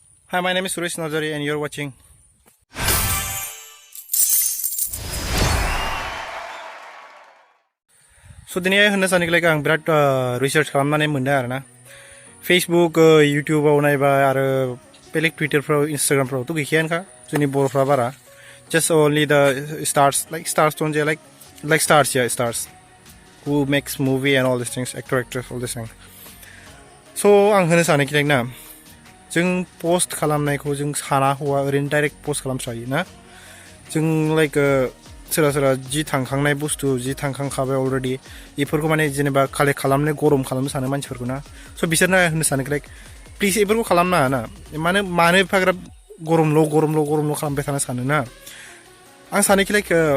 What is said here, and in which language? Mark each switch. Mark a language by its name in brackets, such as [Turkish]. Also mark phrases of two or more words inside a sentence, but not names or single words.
[English] Hi, my name is Suresh Nazari and you're watching. [Bodo] So दिनै होननो सानोलाय आं बिराद रिसार्च खालामनानै मोनदों आरोना फेसबुक इउटिउबाव नायबाय आरो बेलेग टुइटारफ्राव इन्स्टाग्रामफ्रावथ' गैखायानोखा जोंनि बर'फ्रा बारा [English] just only the stars like stars don't they like stars stars who makes movie and all these things actors all these things. [Bodo] So आं होननो सानोखि ना जों पोस्ट खालामनायखौ जों साना हौवा ओरैनो [English] direct post [Bodo] खालामस्रायो ना जों लाइक सोरबा जि थांखांनाय बुस्थु जि थांखांखाबाय अलरेडि बेफोरखौ माने जेनेबा कालेक्ट खालामनो गरम खालामनो सानो मानसिफोरखौ ना स' बिसोरनो होननो सानो [English] like please [Bodo] बेफोरखौ खालामनाङा ना मानो एफाग्राब गरमल' खालामबाय थानो सानो ना आं सानोखि लाइक